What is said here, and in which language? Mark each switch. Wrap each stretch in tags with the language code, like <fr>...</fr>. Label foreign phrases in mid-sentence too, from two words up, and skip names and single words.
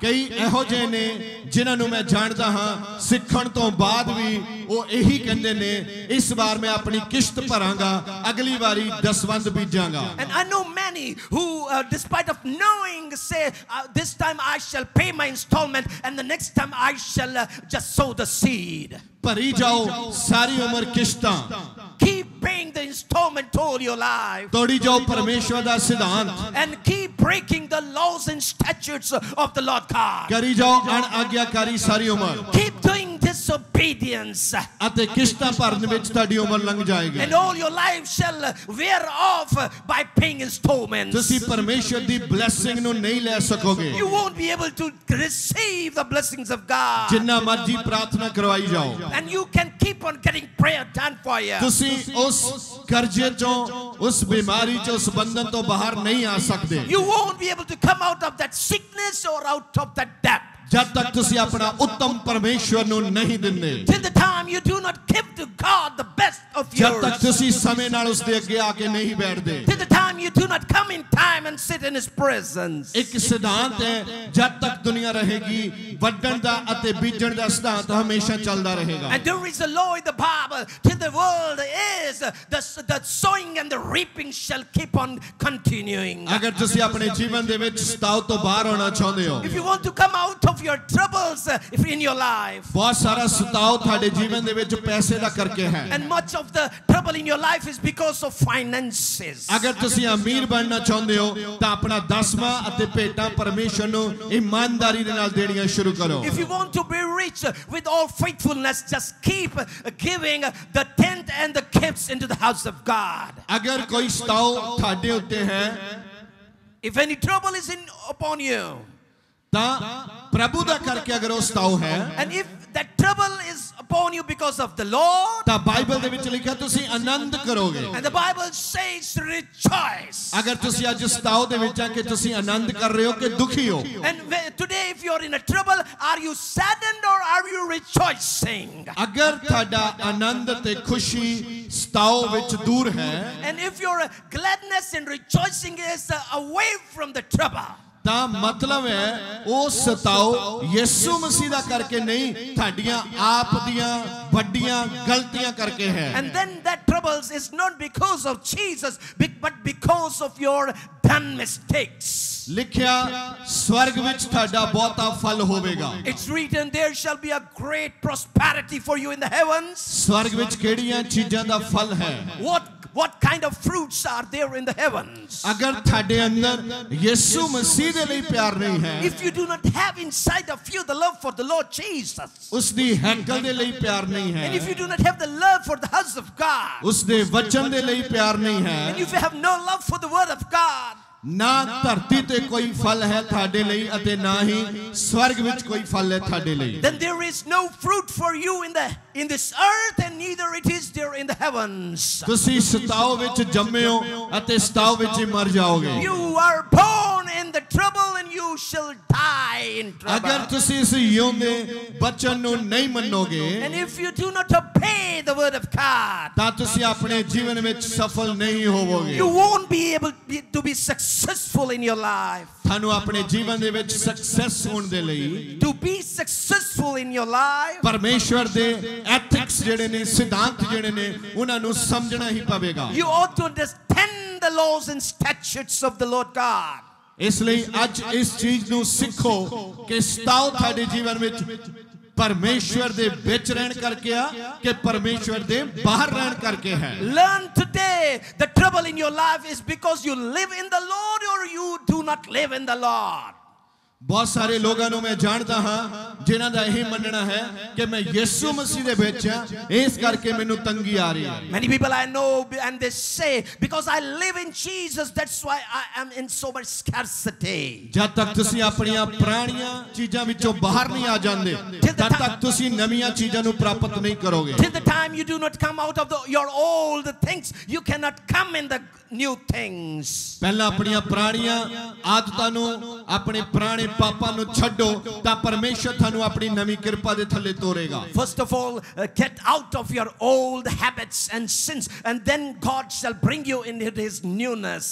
<pa>ਕਈ ਇਹੋ ਜਿਹੇ ਨੇ ਜਿਨ੍ਹਾਂ ਨੂੰ ਮੈਂ ਜਾਣਦਾ ਹਾਂ ਸਿੱਖਣ ਤੋਂ ਬਾਅਦ ਵੀ ਉਹ ਇਹੀ ਕਹਿੰਦੇ ਨੇ ਇਸ ਵਾਰ ਮੈਂ ਆਪਣੀ ਕਿਸ਼ਤ ਭਰਾਂਗਾ ਅਗਲੀ ਵਾਰੀ ਦਸਵੰਧ ਬੀਜਾਂਗਾ</pa> <en>and I know many who despite of knowing say this time I shall pay my installment and the next time I shall just sow the seed</en> <pa>ਭਰੀ ਜਾਓ ਸਾਰੀ ਉਮਰ ਕਿਸ਼ਤਾਂ</pa> <en>keep paying the installment all your life</en> <pa>ਤੋੜੀ ਜਾਓ ਪਰਮੇਸ਼ਵਰ ਦਾ ਸਿਧਾਂਤ</pa> <en>and keep breaking the laws and statutes of the Lord God</en> <pa>ਕਰੀ ਜਾਓ ਅਣਆਗਿਆਕਾਰੀ ਸਾਰੀ ਉਮਰ</pa> <en>keep doing disobedience</en> <pa>ਅਤੇ ਕਿਸ਼ਤਾਂ ਭਰਨ ਵਿੱਚ ਤੁਹਾਡੀ ਉਮਰ ਲੰਘ ਜਾਏਗੀ</pa> <en>and all your life shall wear off by paying installments</en> <pa>ਤੁਸੀਂ ਪਰਮੇਸ਼ਵਰ ਦੀ ਬਲੇਸਿੰਗ ਨੂੰ ਨਹੀਂ ਲੈ ਸਕੋਗੇ</pa> <en>you won't be able to receive the blessings of God</en> <pa>ਜਿੰਨਾ ਮਰਜ਼ੀ ਪ੍ਰਾਰਥਨਾ ਕਰਵਾਈ ਜਾਓ</pa> <en>and you can keep on getting prayer done for you</en> <pa>ਤੁਸੀਂ ਉਸ ਕਰਜ਼ੇ ਚੋਂ ਉਸ ਬਿਮਾਰੀ ਚੋਂ ਉਸ ਬੰਧਨ ਤੋਂ ਬਾਹਰ ਨਹੀਂ ਆ ਸਕਦੇ</pa> <en>you won't be able to come out of that sickness or out of that debt</en> <pa>ਜਦ ਤੱਕ ਤੁਸੀਂ ਆਪਣਾ ਉੱਤਮ ਪਰਮੇਸ਼ਵਰ ਨੂੰ ਨਹੀਂ ਦਿੰਦੇ</pa> <en>till the time you do not give to God the best of yours</en> <pa>ਜਦ ਤੱਕ ਤੁਸੀਂ ਸਮੇਂ ਨਾਲ ਉਸ ਦੇ ਅੱਗੇ ਆ ਕੇ ਨਹੀਂ ਬੈਠਦੇ</pa> <en>till the time you do not come in time and sit in his presence</en> <pa>ਇੱਕ ਸਿਧਾਂਤ ਹੈ ਜਦ ਤੱਕ ਦੁਨੀਆ ਰਹੇਗੀ ਵੱਢਣ ਦਾ ਅਤੇ ਬੀਜਣ ਦਾ ਸਿਧਾਂਤ ਹਮੇਸ਼ਾ ਚੱਲਦਾ ਰਹੇਗਾ</pa> <en>and there is a law in the Bible till the world is the sowing and the reaping shall keep on continuing</en> <pa>ਅਗਰ ਤੁਸੀਂ ਆਪਣੇ ਜੀਵਨ ਦੇ ਵਿੱਚ ਸਤਾਓ ਤੋਂ ਬਾਹਰ ਆਉਣਾ ਚਾਹੁੰਦੇ ਹੋ</pa> <en>if you want to come out of your troubles if in your life</en> <pa>ਬਹੁਤ ਸਾਰਾ ਸਤਾਓ ਤੁਹਾਡੇ ਜੀਵਨ ਦੇ ਵਿੱਚ ਪੈਸੇ ਦਾ ਕਰਕੇ ਹੈ</pa> <en>and much of the trouble in your life is because of finances</en> <pa>ਅਗਰ ਤੁਸੀਂ ਅਮੀਰ ਬਣਨਾ ਚਾਹੁੰਦੇ ਹੋ ਤਾਂ ਆਪਣਾ ਦਸਵਾਂ ਅਤੇ ਭੇਟਾਂ ਪਰਮੇਸ਼ਵਰ ਨੂੰ ਇਮਾਨਦਾਰੀ ਦੇ ਨਾਲ ਦੇਣੀਆਂ ਸ਼ੁਰੂ ਕਰੋ</pa> <en>if you want to be rich with all faithfulness just keep giving the tenth and the gifts into the house of God</en> <pa>ਅਗਰ ਕੋਈ ਸਤਾਓ ਤੁਹਾਡੇ ਉੱਤੇ ਹੈ</pa> <en>if any trouble is upon you</en> <pa>ਤਾਂ ਪ੍ਰਭੂ ਦਾ ਕਰਕੇ ਅਗਰ ਉਹ ਸਤਾਓ ਹੈ</pa> <en>and if that trouble is upon you because of the Lord,</en> <pa>ਤਾਂ ਬਾਈਬਲ ਦੇ ਵਿੱਚ ਲਿਖਿਆ ਤੁਸੀਂ ਆਨੰਦ ਕਰੋਗੇ</pa> <en>and the Bible says rejoice.</en> <pa>ਅਗਰ ਤੁਸੀਂ ਅੱਜ ਸਤਾਓ ਦੇ ਵਿੱਚ ਆ ਕਿ ਤੁਸੀਂ ਆਨੰਦ ਕਰ ਰਹੇ ਹੋ ਕਿ ਦੁਖੀ ਹੋ</pa> <en>And today if you are in a trouble, are you saddened or are you rejoicing?</en> <pa>ਅਗਰ ਤੁਹਾਡਾ ਆਨੰਦ ਤੇ ਖੁਸ਼ੀ ਸਤਾਓ ਵਿੱਚ ਦੂਰ ਹੈ</pa> <en>And if your gladness and rejoicing is away from the trouble,</en> <pa>ਤਾਂ ਮਤਲਬ ਹੈ ਉਹ ਸਤਾਓ ਯਿਸੂ ਮਸੀਹ ਦਾ ਕਰਕੇ ਨਹੀਂ ਤੁਹਾਡੀਆਂ ਆਪ ਦੀਆਂ ਵੱਡੀਆਂ ਗਲਤੀਆਂ ਕਰਕੇ ਹੈ</pa> <en>and then that troubles is not because of Jesus but because of your done mistakes.</en> <pa>ਲਿਖਿਆ ਸਵਰਗ ਵਿੱਚ ਤੁਹਾਡਾ ਬਹੁਤਾ ਫਲ ਹੋਵੇਗਾ</pa> <en>It's written there shall be a great prosperity for you in the heavens.</en> <pa>ਸਵਰਗ ਵਿੱਚ ਕਿਹੜੀਆਂ ਚੀਜ਼ਾਂ ਦਾ ਫਲ ਹੈ</pa> <en>What kind of fruits are there in the heavens?</en> <pa>ਅਗਰ ਤੁਹਾਡੇ ਅੰਦਰ ਯਿਸੂ ਮਸੀਹ ਦੇ ਲਈ ਪਿਆਰ ਨਹੀਂ ਹੈ</pa> <en>If you do not have inside of you the love for the Lord Jesus,</en> <pa>ਉਸ ਦੀ ਹੈਕਲ ਦੇ ਲਈ ਪਿਆਰ ਨਹੀਂ ਹੈ</pa> <en>and if you do not have the love for the house of God,</en> <pa>ਉਸ ਦੇ ਵਚਨ ਦੇ ਲਈ ਪਿਆਰ ਨਹੀਂ ਹੈ</pa> <en>and if you have no love for the word of God,</en> <pa>ਨਾ ਧਰਤੀ ਤੇ ਕੋਈ ਫਲ ਹੈ ਤੁਹਾਡੇ ਲਈ ਅਤੇ ਨਾ ਹੀ ਸਵਰਗ ਵਿੱਚ ਕੋਈ ਫਲ ਹੈ ਤੁਹਾਡੇ ਲਈ</pa> <en>then there is no fruit for you in this earth and neither it is there in the heavens.</en> <pa>ਤੁਸੀਂ ਸਤਾਓ ਵਿੱਚ ਜੰਮੇ ਹੋ ਅਤੇ ਸਤਾਓ ਵਿੱਚ ਹੀ ਮਰ ਜਾਓਗੇ</pa> <en>You are born in the trouble and you shall die in trouble.</en> <pa>ਅਗਰ ਤੁਸੀਂ ਇਸ ਜਿਉਂਦੇ ਬਚਨ ਨੂੰ ਨਹੀਂ ਮੰਨੋਗੇ</pa> <en>And if you do not obey the word of God,</en> <pa>ਤਾਂ ਤੁਸੀਂ ਆਪਣੇ ਜੀਵਨ ਵਿੱਚ ਸਫਲ ਨਹੀਂ ਹੋਵੋਗੇ</pa> <en>you won't be able to be successful in your life.</en> <pa>ਤੁਹਾਨੂੰ ਆਪਣੇ ਜੀਵਨ ਦੇ ਵਿੱਚ ਸਕਸੈਸ ਹੋਣ ਦੇ ਲਈ</pa> <en>To be successful in your life,</en> <pa>ਪਰਮੇਸ਼ਵਰ ਦੇ ਐਥਿਕਸ ਜਿਹੜੇ ਨੇ ਸਿਧਾਂਤ ਜਿਹੜੇ ਨੇ ਉਹਨਾਂ ਨੂੰ ਸਮਝਣਾ ਹੀ ਪਵੇਗਾ</pa> <en>you ought to understand the laws and statutes of the Lord God.</en> <pa>ਇਸ ਲਈ ਅੱਜ ਇਸ ਚੀਜ਼ ਨੂੰ ਸਿੱਖੋ ਕਿ ਸਤਾਓ ਤੁਹਾਡੇ ਜੀਵਨ ਵਿੱਚ ਪਰਮੇਸ਼ਵਰ ਦੇ ਵਿੱਚ ਰਹਿਣ ਕਰਕੇ ਆ ਕਿ ਪਰਮੇਸ਼ਵਰ ਦੇ ਬਾਹਰ ਰਹਿਣ ਕਰਕੇ ਹੈ</pa> <en>Learn today the trouble in your life is because you live in the Lord or you do not live in the Lord.</en> <pa>ਬਹੁਤ ਸਾਰੇ ਲੋਕਾਂ ਨੂੰ ਮੈਂ ਜਾਣਦਾ ਹਾਂ ਜਿਨ੍ਹਾਂ ਦਾ ਇਹ ਮੰਨਣਾ ਹੈ ਕਿ ਮੈਂ ਯਿਸੂ ਮਸੀਹ ਦੇ ਵਿੱਚ ਹਾਂ ਇਸ ਕਰਕੇ ਮੈਨੂੰ ਤੰਗੀ ਆ ਰਹੀ ਹੈ</pa> <en>Many people I know and they say because I live in Jesus that's why I am in so much scarcity.</en> <pa>ਜਦ ਤੱਕ ਤੁਸੀਂ ਆਪਣੀਆਂ ਪੁਰਾਣੀਆਂ ਚੀਜ਼ਾਂ ਵਿੱਚੋਂ ਬਾਹਰ ਨਹੀਂ ਆ ਜਾਂਦੇ ਤਦ ਤੱਕ ਤੁਸੀਂ ਨਵੀਆਂ ਚੀਜ਼ਾਂ ਨੂੰ ਪ੍ਰਾਪਤ ਨਹੀਂ ਕਰੋਗੇ</pa> <en>Till the time you do not come out of your old things, you cannot come in the new things.</en> <pa>ਪਹਿਲਾਂ ਆਪਣੀਆਂ ਪੁਰਾਣੀਆਂ ਆਦਤਾਂ ਨੂੰ ਆਪਣੇ ਪੁਰਾਣੇ ਪਾਪਾਂ ਨੂੰ ਛੱਡੋ ਤਾਂ ਪਰਮੇਸ਼ਰ ਤੁਹਾਨੂੰ ਆਪਣੀ ਨਵੀਂ ਕਿਰਪਾ ਦੇ ਥੱਲੇ ਤੋਰੇਗਾ</pa> <en>First of all, get out of your old habits and sins and then God shall bring you into his newness.</en>